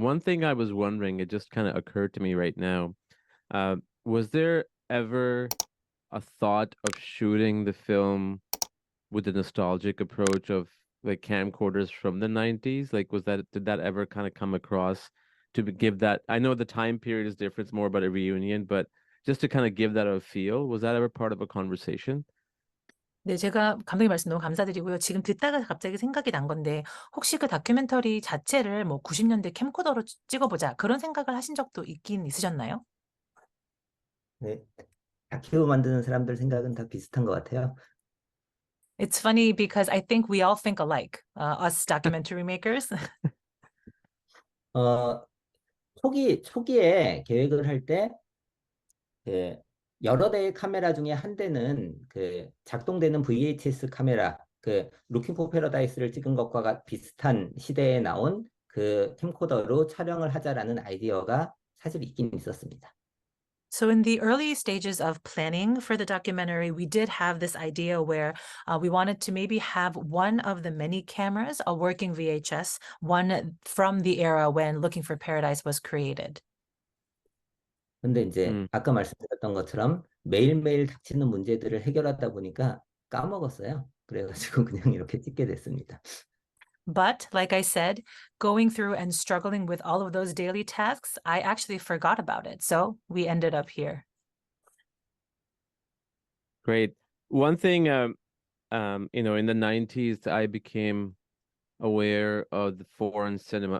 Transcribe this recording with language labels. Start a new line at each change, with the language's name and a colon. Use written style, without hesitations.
English: One thing I was wondering, it just kind of occurred to me right now. Was there ever a thought of shooting the film with the nostalgic approach of like camcorders from the 90s? Like, did that ever kind of come across to give that? I know the time period is different, it's more about a reunion, but just to kind of give that a feel, was that ever part of a conversation?
Korean: 네, 제가 감독님 말씀 너무 감사드리고요. 지금 듣다가 갑자기 생각이 난 건데, 혹시 그 다큐멘터리 자체를 뭐 90년대 캠코더로 찍어보자, 그런 생각을 하신 적도 있긴 있으셨나요? 네, 다큐 만드는 사람들 생각은 다 비슷한 것 같아요.
English: It's funny because I think we all think alike, us documentary makers.
Korean: 초기에 계획을 할 때 여러 대의 카메라 중에 한 대는 작동되는 VHS 카메라, 루킹 포 패러다이스를 찍은 것과 비슷한 시대에 나온 캠코더로 촬영을 하자라는 아이디어가 사실 있긴 있었습니다.
English: So in the early stages of planning for the documentary, we did have this idea where we wanted to maybe have one of the many cameras, a working VHS, one from the era when Looking for Paradise was created.
Korean: 근데 이제 아까 말씀드렸던 것처럼 매일매일 닥치는 문제들을 해결하다 보니까 까먹었어요. 그래가지고 그냥 이렇게 찍게 됐습니다.
English: But like I said, going through and struggling with all of those daily tasks, I actually forgot about it. So we ended up here. Great. One thing in the 90s, I became aware of the foreign cinema.